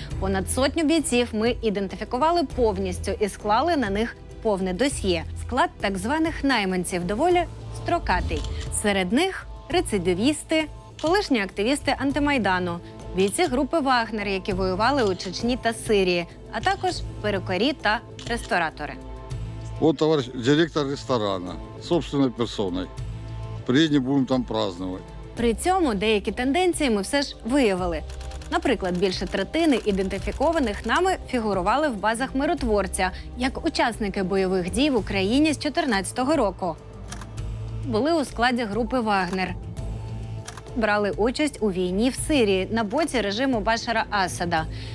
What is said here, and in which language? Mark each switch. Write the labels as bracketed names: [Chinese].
[Ukrainian] Понад 100 бійців ми ідентифікували повністю і склали на них повне досьє. Склад так званих найманців доволі строкатий. Серед них рецидивісти, колишні активісти антимайдану, бійці групи «Вагнер», які воювали у Чечні та Сирії, а також перукарі та ресторатори. [Russian] Вот товарищ директор ресторана, собственной персоной. Приедем, будем там праздновать. [Ukrainian] При цьому деякі тенденції ми все ж виявили. Наприклад, більше третини ідентифікованих нами фігурували в базах миротворця, як учасники бойових дій в Україні з 2014 року. Були у складі групи «Вагнер». Брали участь у війні в Сирії на боці режиму Башара Асада.